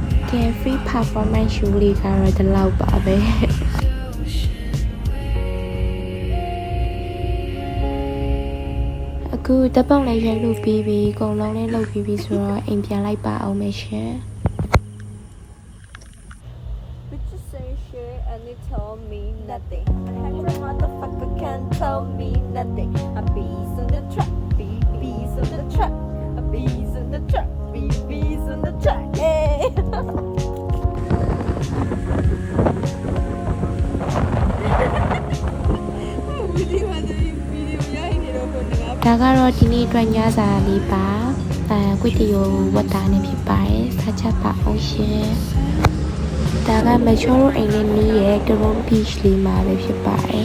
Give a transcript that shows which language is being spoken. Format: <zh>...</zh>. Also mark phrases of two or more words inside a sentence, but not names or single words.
<my>ကဲ</my> <en>free performance show</en> <my>လေးကတော့ဒီလောက်ပါပဲအခုတပ်ပုံလေးရိုက်လို့ပြီးပြီအကုန်လုံးလေးလုပ်ပြီးပြီဆိုတော့အိမ်ပြန်လိုက်ပါအောင်မယ်ရှင်</my> <en>And it told me nothing. And the motherfucker can't tell me nothing. A bees on the track, bees on the track, a bees on the track, bees on the track. Hey.</en> <my>ဒါကတော့ဒီနေ့အတွက်ညစာလေးပါကွီတီယိုဝတ်တာနေဖြစ်ပါတယ်စားချက်ပါအောင်ရှင်ဒါကမချောရိုအိမ်လေးနီးရဲ့ Caron Beach လေးမှာပဲဖြစ်ပါတယ်</my>